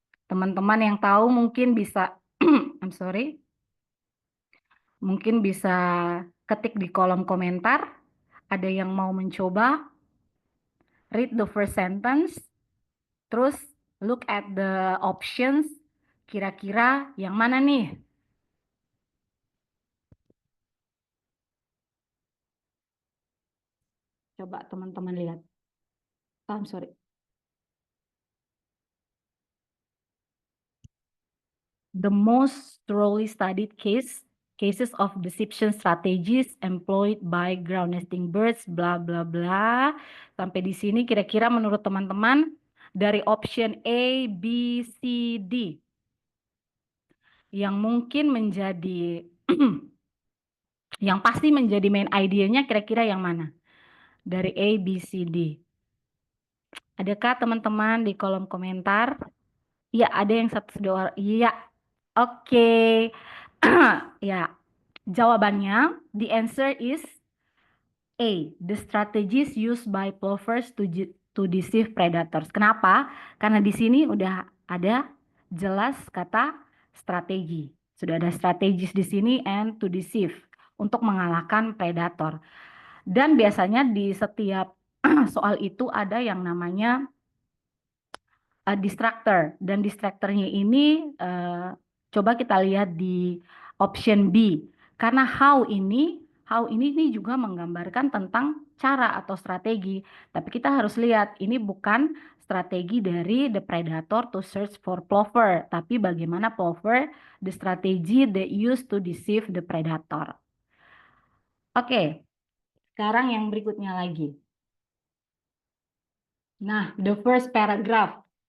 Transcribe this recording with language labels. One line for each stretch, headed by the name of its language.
Indonesian: Teman-teman yang tahu mungkin bisa,
English: I'm sorry,
Indonesian: mungkin bisa ketik di kolom komentar. Ada yang mau mencoba?
English: Read the first sentence, terus look at the options.
Indonesian: Kira-kira yang mana nih? Coba teman-teman lihat.
English: Oh, I'm sorry. The most thoroughly studied cases of deception strategies employed by ground nesting birds, bla bla bla.
Indonesian: Sampai di sini kira-kira menurut teman-teman dari option A, B, C, D yang mungkin menjadi yang pasti menjadi main idenya kira-kira yang mana? Dari A, B, C, D. Adakah teman-teman di kolom komentar? Iya, ada yang satu dua orang. Iya. Oke. Ya.
English: Jawabannya, the answer is A. The strategies used by plovers to deceive predators.
Indonesian: Kenapa? Karena di sini udah ada jelas kata strategi. Sudah ada strategis di sini
English: and to deceive,
Indonesian: untuk mengalahkan predator. Dan biasanya di setiap soal itu ada yang namanya distractor, dan distractornya ini coba kita lihat di option B, karena how ini juga menggambarkan tentang cara atau strategi, tapi kita harus lihat ini bukan strategi dari
English: the predator to search for plover,
Indonesian: tapi bagaimana plover,
English: the strategy they use to deceive the predator.
Indonesian: Oke, sekarang yang berikutnya lagi.
English: Nah, the first paragraph.